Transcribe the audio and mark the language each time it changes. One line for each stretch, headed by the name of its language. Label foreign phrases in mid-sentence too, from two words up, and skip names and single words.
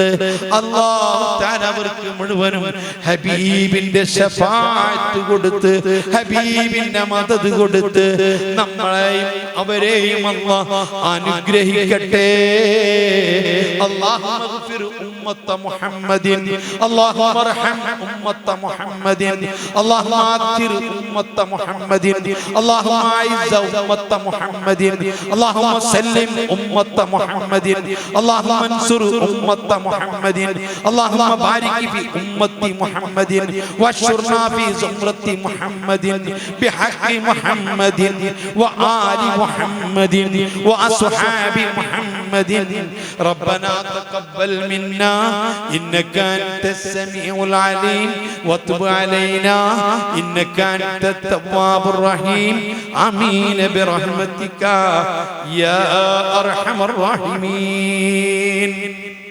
Malayalam: അല്ലാഹു തആല അവർക്ക് മുഴുവനും ഹബീബിന്റെ ശഫാഅത്ത് കൊടുത്ത്, ഹബീബിന്റെ മദദ് കൊടുത്ത് നമ്മളെയും അവരെയും അല്ലാഹു അനുഗ്രഹിക്കട്ടെ.
Arabic: اللهم اغفر أمة محمد، اللهم ارحم أمة محمد اللهم أكثر أمة محمد اللهم أعز أمة محمد اللهم سلم أمة محمد اللهم انصر أمة محمد اللهم بارك في أمة محمد واشرنا في زمرة محمد بحق محمد وآل محمد وأصحاب محمد ربنا تقبل منا إنك أنت السميع العليم وتب علينا إنك أنت التواب الرحيم آمين برحمتك يا أرحم الراحمين.